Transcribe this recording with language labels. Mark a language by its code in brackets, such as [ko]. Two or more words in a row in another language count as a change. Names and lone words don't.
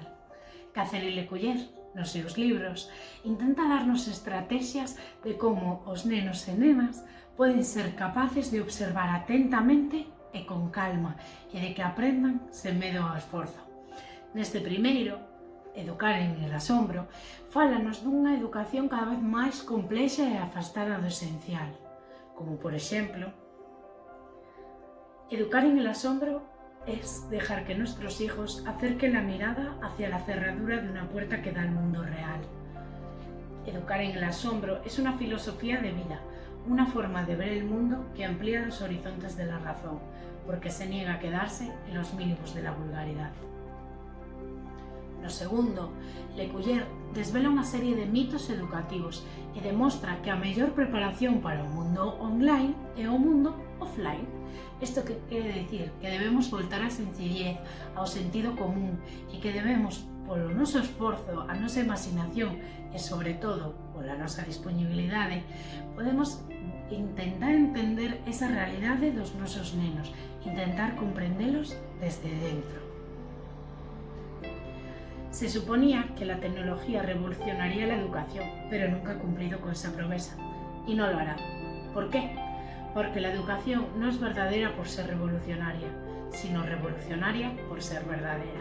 [gl] Catherine Lecuyer, nos seus libros, intenta darnos estrategias de como os nenos e nenas poden ser capaces de observar atentamente e con calma e de que aprendan sen medo ao esforzo. Neste primeiro, [es] Educar en el asombro, fálanos dunha educación cada vez máis complexa e afastada do esencial, como por exemplo, educar en el asombro es dejar que nuestros hijos acerquen la mirada hacia la cerradura de una puerta que da al mundo real. Educar en el asombro es una filosofía de vida, una forma de ver el mundo que amplía los horizontes de la razón, porque se niega a quedarse en los mínimos de la vulgaridad. [gl] No segundo, Lecuyer desvela unha serie de mitos educativos e demostra que a mellor preparación para o mundo online é o mundo offline. Isto que quere dicir que debemos voltar á sencillez, ao sentido común e que debemos, polo noso esforzo, a nosa imaginación e, sobre todo, pola nosa disponibilidade, podemos intentar entender esa realidade dos nosos nenos, intentar comprendelos desde dentro. [es] Se suponía que la tecnología revolucionaría la educación, pero nunca ha cumplido con esa promesa, y no lo hará. ¿Por qué? Porque la educación no es verdadera por ser revolucionaria, sino revolucionaria por ser verdadera.